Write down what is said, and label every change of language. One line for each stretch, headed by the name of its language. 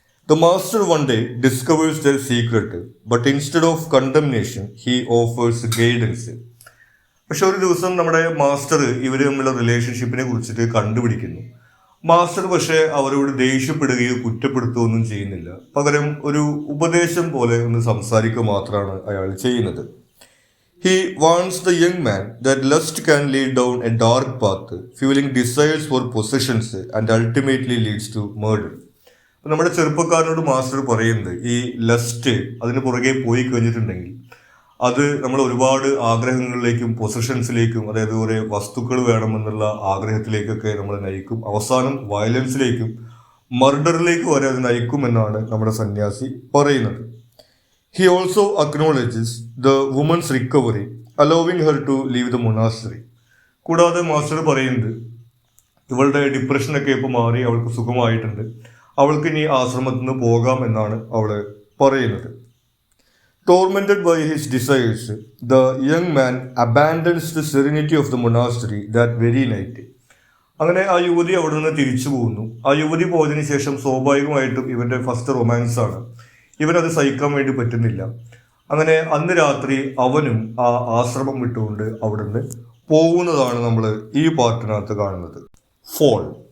English: The master one day discovers their secret, but instead of condemnation he offers guidance.
Malayalam: പക്ഷെ ഒരു ദിവസം നമ്മുടെ master ഇവർ തമ്മിലുള്ള റിലേഷൻഷിപ്പിനെ കുറിച്ചിട്ട് കണ്ടുപിടിക്കുന്നു. മാസ്റ്റർ പക്ഷേ അവരോട് ദേഷ്യപ്പെടുകയോ കുറ്റപ്പെടുത്തുകയോ ഒന്നും ചെയ്യുന്നില്ല. പകരം ഒരു ഉപദേശം പോലെ ഒന്ന് സംസാരിക്കുക മാത്രമാണ് അയാൾ ചെയ്യുന്നത്.
English: He warns the young man that lust can lead down a dark path, fueling desires for possessions and ultimately leads to murder.
Malayalam: നമ്മുടെ ചെറുപ്പക്കാരനോട് മാസ്റ്റർ പറയുന്നത് ഈ ലസ്റ്റ് അതിന് പുറകെ പോയി കഴിഞ്ഞിട്ടുണ്ടെങ്കിൽ അത് നമ്മൾ ഒരുപാട് ആഗ്രഹങ്ങളിലേക്കും പൊസഷൻസിലേക്കും, അതായത് കുറേ വസ്തുക്കൾ വേണമെന്നുള്ള ആഗ്രഹത്തിലേക്കൊക്കെ നമ്മൾ നയിക്കും. അവസാനം വയലൻസിലേക്കും മർഡറിലേക്ക് വരെ അത് നയിക്കുമെന്നാണ് നമ്മുടെ സന്യാസി പറയുന്നത്.
English: He also acknowledges the woman's recovery, allowing her to leave the monastery.
Malayalam: കൂടാതെ മാസ്റ്റർ പറയുന്നത് ഇവളുടെ ഡിപ്രഷനൊക്കെ ഇപ്പോൾ മാറി, അവൾക്ക് സുഖമായിട്ടുണ്ട്, അവൾക്ക് ഇനി ആശ്രമത്തിൽ നിന്ന് പോകാം എന്നാണ് അവൾ പറയുന്നത്.
English: Tormented by his desires, the young man abandons the serenity of the monastery that very night.
Malayalam: അങ്ങനെ ആ യുവതി അവിടെ നിന്ന് തിരിച്ചു പോകുന്നു. ആ യുവതി പോയതിനു ശേഷം സ്വാഭാവികമായിട്ടും ഇവന്റെ ഫസ്റ്റ് റൊമാൻസ് ആണ്, ഇവനത് സഹിക്കാൻ വേണ്ടി പറ്റുന്നില്ല. അങ്ങനെ അന്ന് രാത്രി അവനും ആ ആശ്രമം വിട്ടുകൊണ്ട് അവിടുന്ന് പോകുന്നതാണ് നമ്മൾ ഈ പാർട്ടിനകത്ത് കാണുന്നത്. ഫോൾ.